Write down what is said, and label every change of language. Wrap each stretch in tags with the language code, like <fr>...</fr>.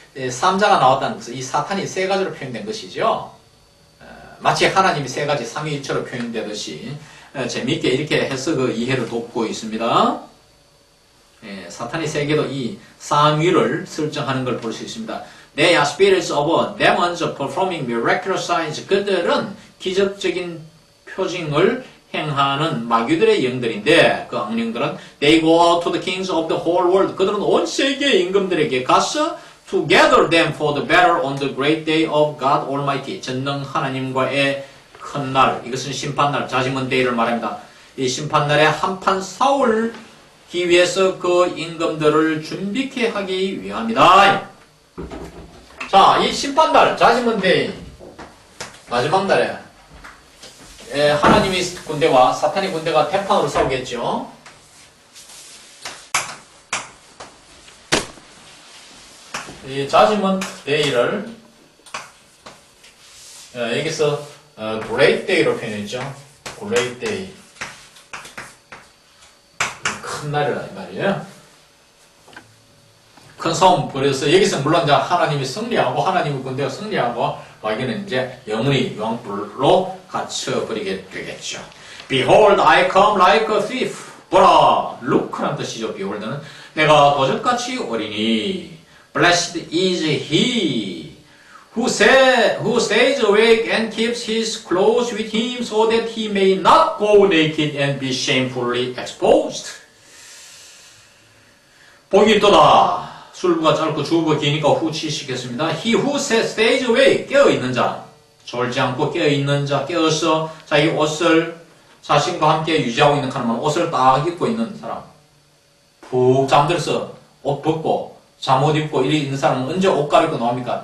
<ko>삼자가 나왔다는 것은 이 사탄이 세 가지로 표현된 것이죠. 마치 하나님이 세 가지 삼위일체로 표현되듯이 재미있게 이렇게 해서 이해를 돕고 있습니다. 사탄이 세계도 이 삼위를 설정하는 걸 볼 수 있습니다.</ko> <en>They are spirits of demons performing miraculous signs.</en> <ko>그들은 기적적인 표징을 행하는 마귀들의 영들인데 그 악령들은</ko> <en>They go out to the kings of the whole world.</en> <ko>그들은 온 세계의 임금들에게 가서</ko> <en>to gather them for the battle on the great day of God Almighty.</en> <ko>전능 하나님과의 큰 날, 이것은 심판날, 자지먼 데이를 말합니다. 이 심판날에 한판 싸우기 위해서 그 임금들을 준비케 하기 위함이다. 자, 이 심판날, 자지먼 데이, 마지막 날에 하나님의 군대와 사탄의 군대가 대판으로 싸우겠죠. 이 자지먼 데이를 여기서 Great Day로 표현했죠.</ko> <en>Great Day.</en> <ko>큰 날이라 이 말이에요. 큰 싸움 벌여서 여기서 물론 이제 하나님이 승리하고 하나님의 군대가 승리하고 마귀는 이제 영원히 영불로 갇혀버리게 되겠죠.</ko> <en>Behold, I come like a thief.</en> <ko>보라, look란 뜻이죠. Behold는 내가 도적같이 오리니.</ko> <en>Blessed is he who stays awake and keeps his clothes with him so that he may not go naked and be shamefully exposed.</en> <ko>복이 있도다. 술부가 짧고 주부가 기니까 후치시켰습니다.</ko> <en>He who stays awake,</en> <ko>깨어있는 자, 졸지 않고 깨어있는 자, 깨어서 자기 옷을 자신과 함께 유지하고 있는 사람은 옷을 딱 입고 있는 사람, 푹 잠들어서 옷 벗고 잠옷 입고 이리 있는 사람은 언제 옷 갈아입고 나옵니까?</ko>